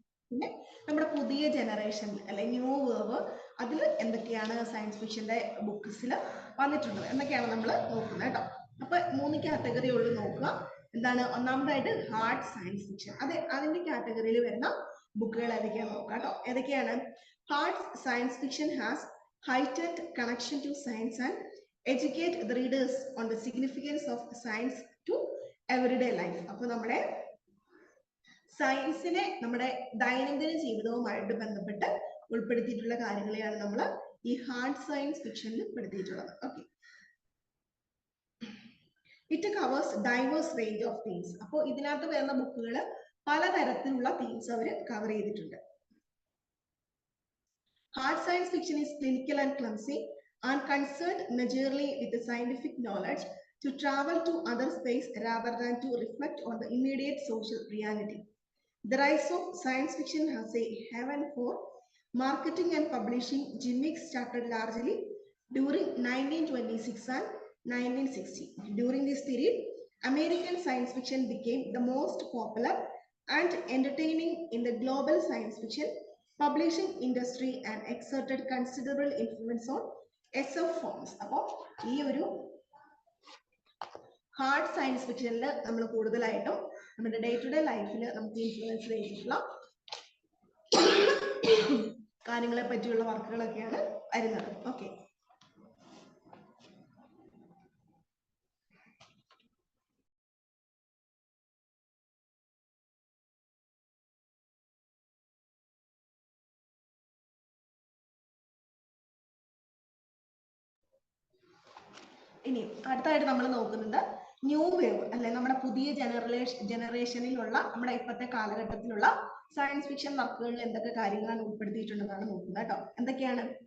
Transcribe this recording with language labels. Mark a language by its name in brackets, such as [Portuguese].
[Malayalam] പിന്നെ നമ്മുടെ പുതിയ ജനറേഷൻ അല്ലെ, ന്യൂ വേവ്, അതിൽ എന്തൊക്കെയാണ് സയൻസ് ഫിക്ഷന്റെ ബുക്സിൽ വന്നിട്ടുള്ളത് എന്നൊക്കെയാണ് നമ്മൾ നോക്കുന്നത് കേട്ടോ. അപ്പൊ 3 കാറ്റഗറി ഉള്ളു നോക്കുക. എന്താണ് ഒന്നാമതായിട്ട് ഹാർഡ് സയൻസ് ഫിക്ഷൻ. അതിന്റെ കാറ്റഗറിയിൽ വരുന്ന ബുക്കുകൾ ഏതൊക്കെയാണെന്ന് നോക്കാം കേട്ടോ. ഏതൊക്കെയാണ്? [English] Hard science fiction has heightened connection to science and educate the readers on the significance of science to everyday life. [Malayalam] അപ്പോൾ നമ്മുടെ സയൻസിനെ നമ്മുടെ ദൈനംദിന ജീവിതവുമായിട്ട് ബന്ധപ്പെട്ട് ഉൾപ്പെടുത്തിയിട്ടുള്ള കാര്യങ്ങളെയാണ് നമ്മൾ ഈ ഹാർഡ് സയൻസ് ഫിക്ഷനിൽ ഉൾപ്പെടുത്തിയിട്ടുള്ളത്. [English] Okay, it covers diverse range of themes. [Malayalam] അപ്പോൾ ഇതിനകത്ത് വരുന്ന ബുക്കുകൾ പലതരത്തിലുള്ള തീംസ് അവർ കവർ ചെയ്തിട്ടുണ്ട്. [English] Hard science fiction is clinical and clumsy and concerned majorly with the scientific knowledge to travel to other space rather than to reflect on the immediate social reality. The rise of science fiction has a heaven for marketing and publishing gimmicks started largely during 1926 and 1960. During this period, American science fiction became the most popular and entertaining in the global science fiction publishing industry and exerted considerable influence on SF forms. [Malayalam] അപ്പോൾ ഈ ഒരു hard science ഫിക്ഷനിൽ നമ്മൾ കൂടുതലായിട്ടും നമ്മുടെ day to day ലൈഫിൽ നമുക്ക് influence ചെയ്തിട്ടുള്ള കാര്യങ്ങളെ പറ്റിയുള്ള വർക്കുകളൊക്കെയാണ് വരുന്നത്. ഓക്കെ, ഇനി അടുത്തായിട്ട് നമ്മൾ നോക്കുന്നത് ന്യൂ വേവ് അല്ലെ, നമ്മുടെ പുതിയ ജനറേഷനിലുള്ള നമ്മുടെ ഇപ്പോഴത്തെ കാലഘട്ടത്തിലുള്ള സയൻസ് ഫിക്ഷൻ വർക്കുകളിൽ എന്തൊക്കെ കാര്യങ്ങളാണ് ഉൾപ്പെടുത്തിയിട്ടുണ്ടെന്നാണ് നോക്കുന്നത് കേട്ടോ. എന്തൊക്കെയാണ്?